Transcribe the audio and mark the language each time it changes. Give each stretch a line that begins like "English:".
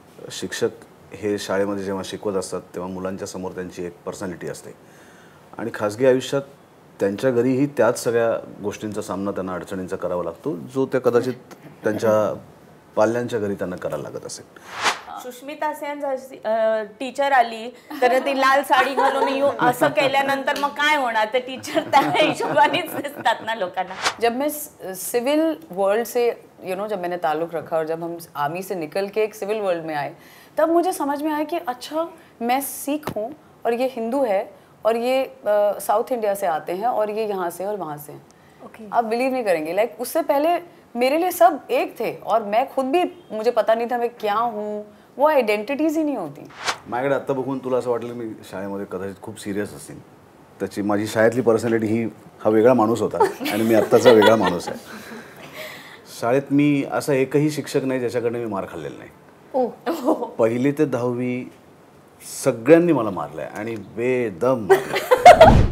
Marathi: शिक्षक हे शाळेमध्ये जेव्हा शिकवत असतात तेव्हा मुलांच्या समोर त्यांची एक पर्सनॅलिटी असते आणि खाजगी आयुष्यात त्यांच्या घरीही त्याच सगळ्या गोष्टींचा सामना त्यांना अडचणींचा करावा लागतो जो त्या कदाचित त्यांच्या पाल्यांच्या घरी त्यांना करायला लागत असेल. सुष्मिता सेन टीचर आली तर ती लाल साडी घालून येऊ असं केल्यानंतर मग काय होणार? ते टीचर त्या हिशोबानेच दिसतात ना लोकांना.
Hindi: जब मैं सिविल वर्ल्ड से जब मैंने ताल्लुक़ रखा और जब हम आर्मी से निकल के एक सिविल वर्ल्ड में आए तब मुझे समझ में आया कि अच्छा मैं सिख हूँ और ये हिंदू है और ये साउथ इंडिया से आते हैं और ये यहाँ से और वहाँ से हैं. आप बिलीव नहीं करेंगे, लाइक उससे पहले मेरे लिए सब एक थे और मैं खुद भी मुझे पता नहीं था मैं क्या हूँ, वो आयडेंटिटीज ही नहीं होती.
Marathi: माझ्याकडे आत्ता बघून तुला असं वाटलं मी शाळेमध्ये कदाचित खूप सिरियस असेल. त्याची माझी शाळेतली पर्सनॅलिटी ही हा वेगळा माणूस होता आणि मी आत्ताचा वेगळा माणूस आहे. शाळेत मी असा एकही शिक्षक नाही ज्याच्याकडे मी मार खाल्लेला नाही. पहिली ते 10वी सगळ्यांनी मला मारलंय आणि बेदम मारलंय.